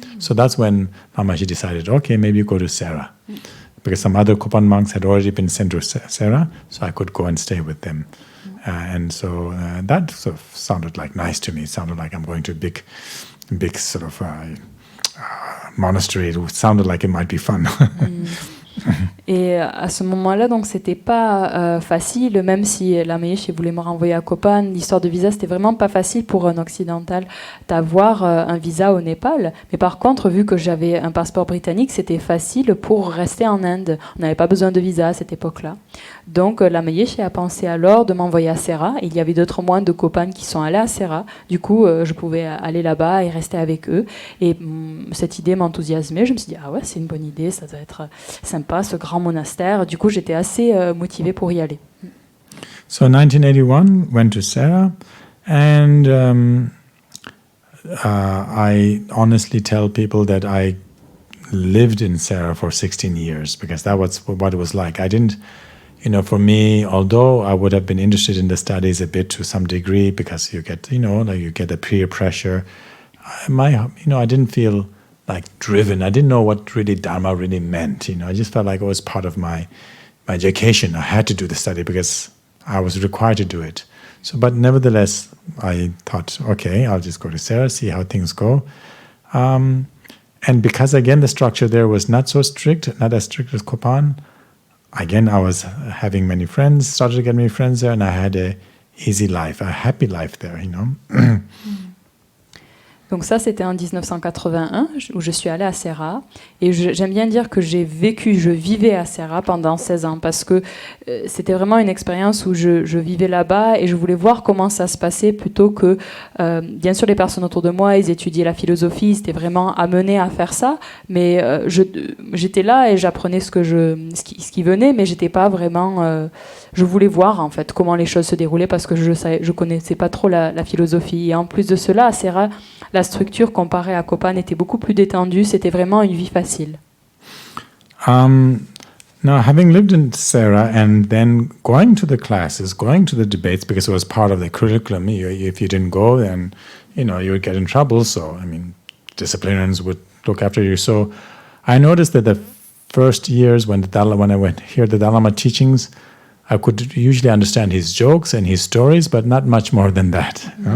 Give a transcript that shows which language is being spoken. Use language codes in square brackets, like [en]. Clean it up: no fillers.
[en] So that's when Lama Yeshe decided, okay, maybe you go to Sera. Because some other Kopan monks had already been sent to Sera, so I could go and stay with them. And so that sort of sounded like nice to me. It sounded like I'm going to a big sort of monastery. It sounded like it might be fun. [fr] Et à ce moment-là, donc, c'était pas facile, même si Lama Yeshe voulait me renvoyer à Kopan, l'histoire de visa, c'était vraiment pas facile pour un occidental d'avoir un visa au Népal. Mais par contre, vu que j'avais un passeport britannique, c'était facile pour rester en Inde. On n'avait pas besoin de visa à cette époque-là. Donc, Lama Yeshe a pensé alors de m'envoyer à Sera. Il y avait d'autres moines de Kopan qui sont allés à Sera. Du coup, je pouvais aller là-bas et rester avec eux. Et cette idée m'enthousiasmait. Je me suis dit, ah ouais, c'est une bonne idée, ça doit être sympa, ce grand monastère. Du coup, j'étais assez motivée pour y aller. [en] So 1981, went to Sera, and I honestly tell people that I lived in Sera for 16 years because that was what it was like. I didn't, for me, although I would have been interested in the studies a bit to some degree because you get, you get the peer pressure. I didn't feel like driven. I didn't know what really Dharma really meant. I just felt like it was part of my education. I had to do the study because I was required to do it. So, but nevertheless, I thought, okay, I'll just go to Sera, see how things go. And because again, the structure there was not so strict, not as strict as Kopan. Again, I was having many friends, started to get many friends there, and I had a easy life, a happy life there, [fr] Donc ça, c'était en 1981, où je suis allée à Serra. Et j'aime bien dire que je vivais à Serra pendant 16 ans, parce que c'était vraiment une expérience où je vivais là-bas et je voulais voir comment ça se passait plutôt que... bien sûr, les personnes autour de moi, ils étudiaient la philosophie, ils étaient vraiment amenés à faire ça, mais j'étais là et j'apprenais ce qui venait, mais j'étais pas vraiment... je voulais voir, en fait, comment les choses se déroulaient, parce que je connaissais pas trop la philosophie. Et en plus de cela, à Serra, la structure comparée à Copan était beaucoup plus détendue. C'était vraiment une vie facile. [en] Now, having lived in Serra and then going to the classes, going to the debates, because it was part of the curriculum, if you didn't go, then you would get in trouble. So, I mean, disciplinarians would look after you. So, I noticed that the first years when I went hear the Dalai Lama teachings, I could usually understand his jokes and his stories, but not much more than that.